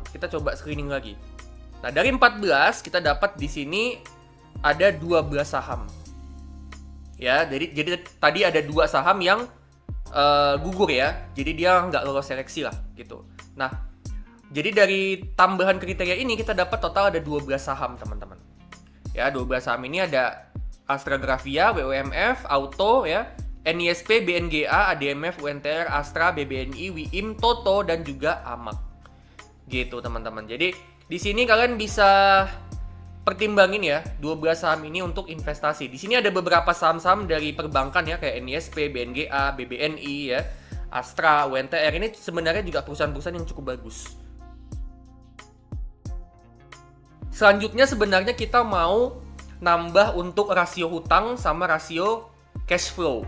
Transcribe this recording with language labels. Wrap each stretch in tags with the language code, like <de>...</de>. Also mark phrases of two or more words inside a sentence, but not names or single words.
<id>Kita coba screening lagi. Nah, dari 14 kita dapat di sini ada 12 saham. Ya, jadi tadi ada 2 saham yang gugur ya. Jadi dia nggak lolos seleksi lah gitu. Nah, jadi dari tambahan kriteria ini kita dapat total ada 12 saham teman-teman. Ya, 12 saham ini ada Astra Grafia, WOMF, Auto ya, NISP, BNGA, ADMF, UNTR, Astra, BBNI, WIIM, Toto, dan juga Amak. Gitu teman-teman. Jadi di sini kalian bisa pertimbangin ya 12 saham ini untuk investasi. Di sini ada beberapa saham-saham dari perbankan ya, kayak NISP, BNGA, BBNI ya, Astra, UNTR. Ini sebenarnya juga perusahaan-perusahaan yang cukup bagus. Selanjutnya sebenarnya kita mau nambah untuk rasio hutang sama rasio cash flow.</id>